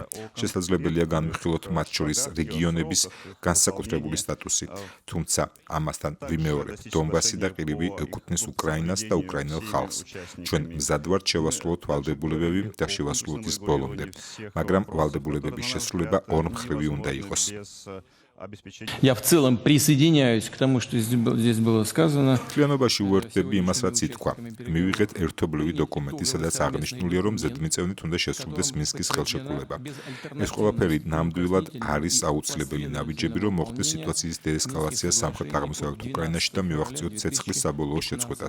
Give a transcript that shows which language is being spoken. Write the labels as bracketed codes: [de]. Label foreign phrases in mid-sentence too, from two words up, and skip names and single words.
[ka] შესაძლებელია განვიხილოთ მათ შორის რეგიონების განსაკუთრებული სტატუსი. თუმცა ამასთან ვიმეორებ, დონბასი და ყირიმი ეკუთვნის უკრაინას და უკრაინელ ხალხს. ჩვენ მზად ვართ შევასრულოთ ვალდებულებები და შევასრულოთ ის ბოლომდე. მაგრამ ვალდებულებების შესრულება ორმხრივი უნდა იყოს. [ru] Я в целом присоединяюсь к тому, что здесь было сказано. [ka] Членობაში უერთდები იმას, რაც ითქვა. მივიღეთ ერთობლივი დოკუმენტი, სადაც აღნიშნულია, რომ ზედმიწევნით უნდა შესრულდეს მინსკის ხელშეკრულება. ეს ყველაფერი ნამდვილად არის აუცილებელი ნაბიჯები, რომ მოხდეს სიტუაციის დეესკალაცია სამხრეთ-აღმოსავლეთ უკრაინაში და მივაღწიოთ ცეცხლის საბოლოო შეწყვეტას.